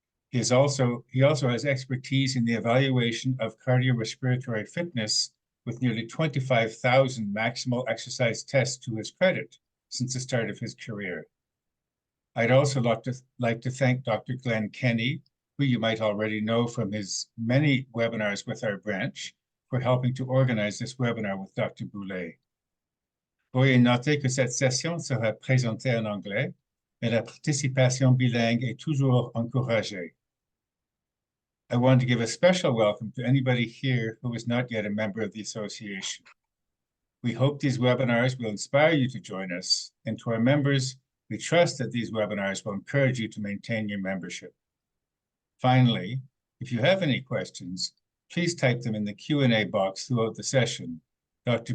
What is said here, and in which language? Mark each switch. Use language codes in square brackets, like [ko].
[en] He also has expertise in the evaluation of cardiorespiratory fitness with nearly 25,000 maximal exercise tests to his credit since the start of his career. I'd also like to thank Dr. Glenn Kenny, who you might already know from his many webinars with our branch, for helping to organize this webinar with Dr. Boulay. [fr] Veuillez noter que cette session sera présentée en anglais, mais la participation bilingue est toujours encouragée. [en] I want to give a special welcome to anybody here who is not yet a member of the association. We hope these webinars will inspire you to join us, and to our members, we trust that these webinars will encourage you to maintain your membership. Finally, if you have any questions, please type them in the Q&A box throughout the session. Dr.